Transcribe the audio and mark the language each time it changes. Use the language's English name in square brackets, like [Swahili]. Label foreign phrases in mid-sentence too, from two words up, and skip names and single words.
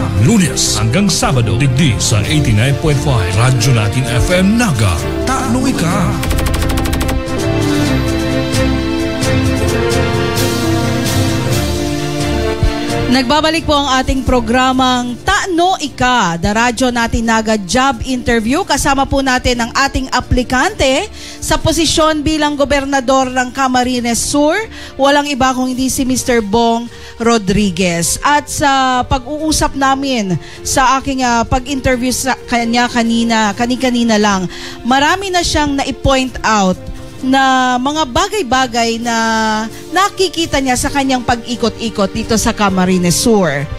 [Filipino] Lunes hanggang Sabado digdi sa 89.5 Radyo natin FM Naga. Tanoy ka! Nagbabalik po ang ating programang Tano Ika, the radyo natin naga job interview. Kasama po natin ang ating aplikante sa posisyon bilang gobernador ng Camarines Sur. Walang iba kung hindi si Mr. Bong Rodriguez. At sa pag-uusap namin sa aking pag-interview sa kanya kanina lang, marami na siyang na- [English] point out [Filipino] na mga bagay-bagay na nakikita niya sa kanyang pag-ikot-ikot dito sa Camarines Sur.